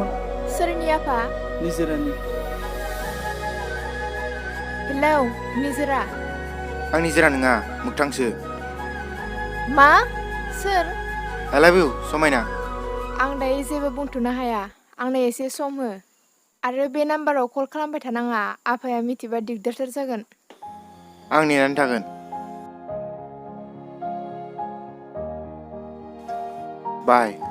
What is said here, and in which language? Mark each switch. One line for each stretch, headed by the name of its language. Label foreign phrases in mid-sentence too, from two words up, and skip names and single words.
Bodo: सोरनि आफा? निजोरानि। हेलौ निजोरा। आं निजोरा नङा मोगथांसो। मा? सोर?
English: I love you
Bodo: समायना। आं दायो जेबो बुंथ'नो हाया आंनो एसे सम हो आरो बे नाम्बाराव कल खालामबाय थानाङा आफाया मिथिबा दिगदारथार जागोन। आं नेनानै थागोन। बाय।